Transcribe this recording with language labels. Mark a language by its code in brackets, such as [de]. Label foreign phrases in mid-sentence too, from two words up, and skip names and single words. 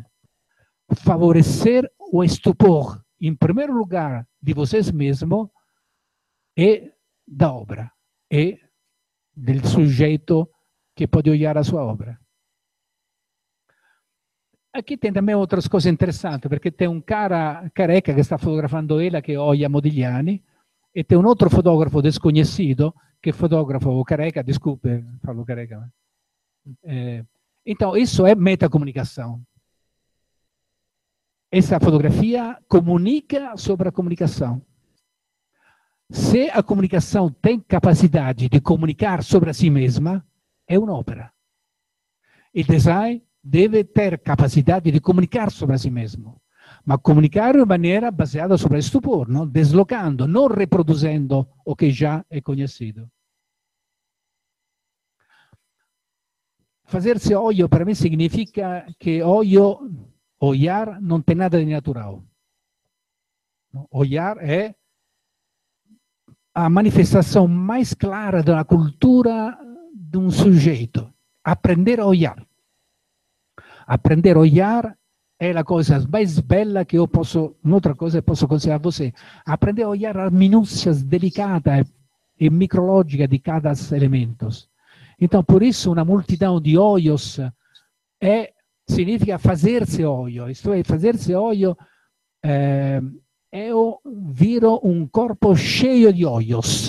[pt] Favorecer o estupor, em primeiro lugar, de vocês mesmos e da obra, e del sujeito que pode olhar a sua obra. Aqui tem também outras coisas interessantes, perché tem um cara careca [it] che sta fotografando [pt] ela, che olha Modigliani, e tem um outro fotógrafo desconhecido, che fotografa o careca, desculpe, falo careca. Então, isso é metacomunicação. Essa fotografia comunica sobre a comunicação. Se a comunicação tem capacidade de comunicar sobre a si mesma, é un'opera. Il design deve ter capacidade de comunicar sobre a si mesmo, [it] ma comunicare in maniera baseata sobre stupor, no? Deslocando, non riproducendo o che già è conosciuto. [pt] Fazer-se olho para mim significa que olhar não tem nada de natural. Olhar é a manifestação mais clara da cultura de um sujeito. Aprender a olhar. Aprender a olhar [it] è la cosa [pt] mais [it] bella che io posso, un'altra cosa che posso consigliare [pt] a você. Aprender a olhar as minúcias delicadas e micrológicas di cada elemento. Então, por isso, uma multidão de olhos significa fazer-se olho. Isto é, fazer-se olho eu viro um corpo cheio de olhos.